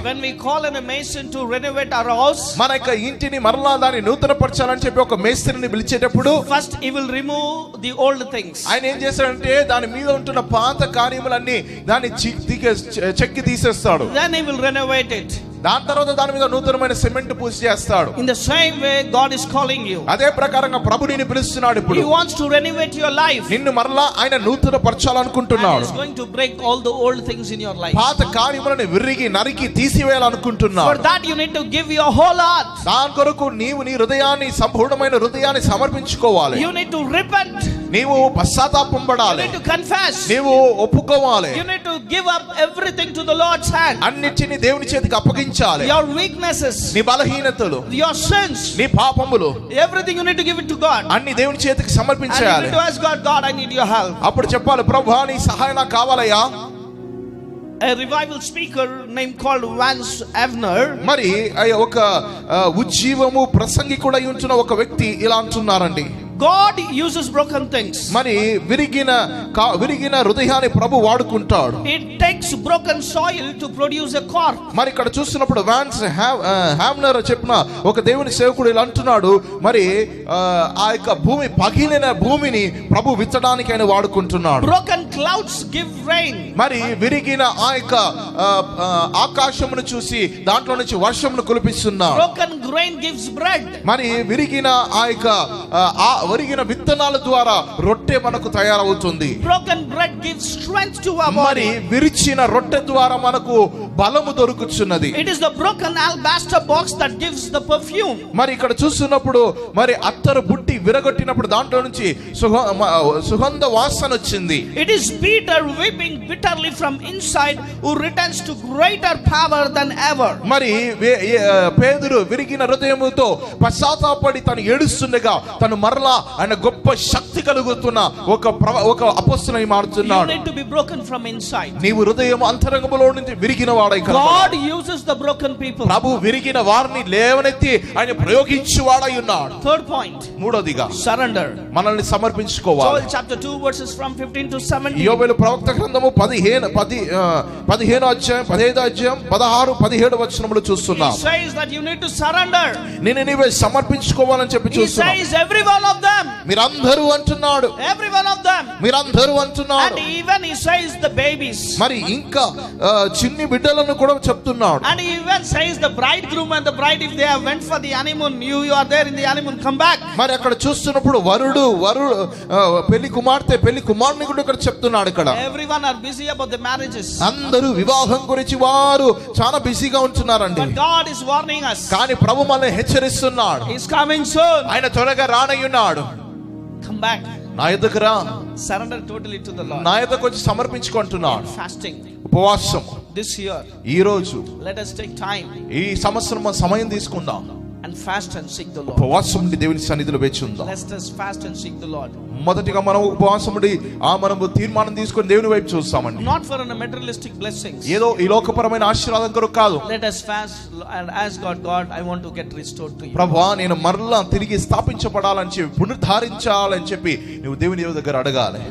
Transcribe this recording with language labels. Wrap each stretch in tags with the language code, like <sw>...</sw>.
<en>When we call in a mason to renovate our house,</en> <te>మన యొక్క ఇంటిని మరలా దాన్ని నూతనపరచాలని చెప్పి ఒక మేస్త్రిని పిలిచేటప్పుడు</te> <en>first he will remove the old things.</en> <te>ఆయన ఏం చేస్తాడంటే దాని మీద ఉంటున్న పాత కార్యములన్నీ దాన్ని చెక్కి తీసేస్తాడు.</te> <en>Then he will renovate it.</en> <te>దాని తర్వాత దాని మీద నూతనమైన సిమెంట్ పూసి చేస్తాడు.</te> <en>In the same way God is calling you.</en> <te>అదే ప్రకారంగా ప్రభు నిన్ను పిలుస్తున్నాడు. ఇప్పుడు</te> <en>He wants to renovate your life.</en> <te>నిన్ను మరలా ఆయన నూతనపరచాలనుకుంటున్నాడు.</te> <en>He is going to break all the old things in your life.</en> <te>పాత కార్యములను విరిగి నరికి తీసివేయాలనుకుంటున్నాడు.</te> <en>For that you need to give your whole heart.</en> <te>దాని కొరకు నీవు నీ హృదయాన్ని సంపూర్ణమైన హృదయాన్ని సమర్పించుకోవాలి.</te> <en>You need to repent.</en> <te>నీవు పశ్చాత్తాపం పడాలి.</te> <en>You need to confess.</en> <te>నీవు ఒప్పుకోవాలి.</te> <en>You need to give up everything to the Lord's hand.</en> <te>అన్నిటిని దేవుని చేతికి అప్పగించాలి.</te> <en>Your weaknesses,</en> <te>నీ బలహీనతలు,</te> <en>your sins,</en> <te>నీ పాపములు,</te> <en>everything you need to give it to God.</en> <te>అన్ని దేవుని చేతికి</te> <en>And you</en> <te>సమర్పించాలి.</te> <en>need to ask God, God, I need your help.</en> <te>అప్పుడు చెప్పాలి, ప్రభువా నీ సహాయం నాకు కావాలయ్యా.</te> <en>A revival speaker named called Vance Avner,</en> <te>మరి ఒక ఉజ్జీవము ప్రసంగికుడై ఉంటున్న ఒక వ్యక్తి ఇలా అంటున్నారండి,</te> <en>God uses broken things.</en> <te>మరి విరిగిన హృదయాన్ని ప్రభు వాడుకుంటాడు.</te> <en>It takes broken soil to produce a cork.</en> <te>మరి ఇక్కడ చూస్తున్నప్పుడు వాన్స్ హామ్నర్ చెప్పిన ఒక దేవుని సేవకుడు ఇలా అంటున్నాడు, మరి ఆ యొక్క పగిలిన భూమిని ప్రభు విత్తడానికి ఆయన వాడుకుంటున్నాడు.</te> <en>Broken clouds give rain.</en> <te>మరి విరిగిన ఆ యొక్క ఆకాశమును చూసి దాంట్లో నుంచి వర్షమును కురిపిస్తున్నాడు.</te> <en>Broken grain gives bread.</en> <te>మరి విరిగిన ఆ యొక్క ఒరిగిన విత్తనాల ద్వారా రొట్టె మనకు తయారవుతుంది.</te> <en>Broken bread gives strength to our</en> <te>మరి</te> <en>body.</en> <te>విరిచిన రొట్టె ద్వారా మనకు బలము దొరుకుతున్నది.</te> <en>It is the broken alabaster box that gives the perfume.</en> <te>మరి ఇక్కడ చూస్తున్నప్పుడు మరి అత్తరు బుట్టి విరగొట్టినప్పుడు దాంట్లో నుంచి సుగంధ వాసన వచ్చింది.</te> <en>It is Peter weeping bitterly from inside who returns to greater power than ever.</en> <te>మరి పేతురు విరిగిన హృదయముతో పశ్చాత్తాపడి తను ఏడుస్తుండగా తను మరలా ఆయన గొప్ప శక్తి కలుగుతున్న ఒక అపొస్తలుని మారుతున్నాడు.</te> <en>You need to be broken from inside.</en> <te>నీవు హృదయం అంతరంగములో నుంచి విరిగిన వాడై</te> <en>God uses the broken people.</en> <te>ప్రభు విరిగిన వారిని లేవనెత్తి ఆయన ప్రయోగించువాడై ఉన్నాడు.</te> <en>Third point,</en> <te>మూడోదిగా</te> <en>surrender.</en> <te>మనల్ని సమర్పించుకోవాలి.</te> <en>Joel chapter 2 verses from 15 to 17.</en> <te>యోబేలు ప్రవక్త గ్రంథము 15 అధ్యాయం 15 అధ్యాయం 16 17 వచనములు చూస్తున్నాం.</te> <en>He says that you need to surrender.</en> <te>నీవే సమర్పించుకోవాలని చెప్పి</te> <en>He</en> <te>చూస్తున్నాం.</te> <en>says every one of them.</en> <te>మీరందరూ అంటున్నాడు.</te> <en>Every one of them.</en> <te>మీరందరూ అంటున్నాడు.</te> <en>And even he says the babies.</en> <te>మరి ఇంకా చిన్ని బిడ్డలను కూడా చెప్తున్నాడు.</te> <en>And he even says the bridegroom and the bride, if they have went for the honeymoon, you are there in the honeymoon, come back.</en> <te>మరి అక్కడ చూస్తున్నప్పుడు వరుడు పెళ్లి కుమార్తె పెళ్లి కుమారుని కూడా ఇక్కడ చెప్తున్నాడు. ఇక్కడ</te> <en>Everyone are busy about the marriages.</en> <te>అందరూ వివాహం గురించి వారు చాలా బిజీగా ఉంటున్నారండి.</te> <en>But God is warning us.</en> <te>కానీ ప్రభు మనల్ని హెచ్చరిస్తున్నాడు.</te> <en>He's coming soon.</en> <te>ఆయన త్వరగా రానయ్యున్నాడు.</te> <en>Come back.</en> <te>నా యొద్దకు రా.</te> <en>Surrender totally to the Lord.</en> <te>నా యొద్దకు వచ్చి సమర్పించుకుంటున్నాడు.</te> <en>Fasting.</en> <te>ఉపవాసం</te> <en>This year,</en> <te>ఈ రోజు</te> <en>let us take time.</en> <te>ఈ సంవత్సరం సమయం తీసుకుందాం.</te> <en>and fast and seek the Lord.</en> <te>ఉపవాసం ఉండి దేవుని సన్నిధిలో వేచి ఉందాం.</te> <en>Let us fast and seek the Lord.</en> <te>మొదటిగా మనం ఉపవాసం ఉండి మనము తీర్మానం తీసుకొని దేవుని వైపు చూస్తామండి.</te> <en>Not for a materialistic blessings.</en> <te>ఏదో ఈ లోకపరమైన ఆశీర్వాదం కొరకు కాదు.</te> <en>Let us fast and ask God, I want to get restored to you.</en> <te>ప్రభువా నేను మరలా తిరిగి స్థాపించబడాలని చెప్పి పునరుద్ధరించాలని చెప్పి నువ్వు దేవుని దగ్గర అడగాలి.</te>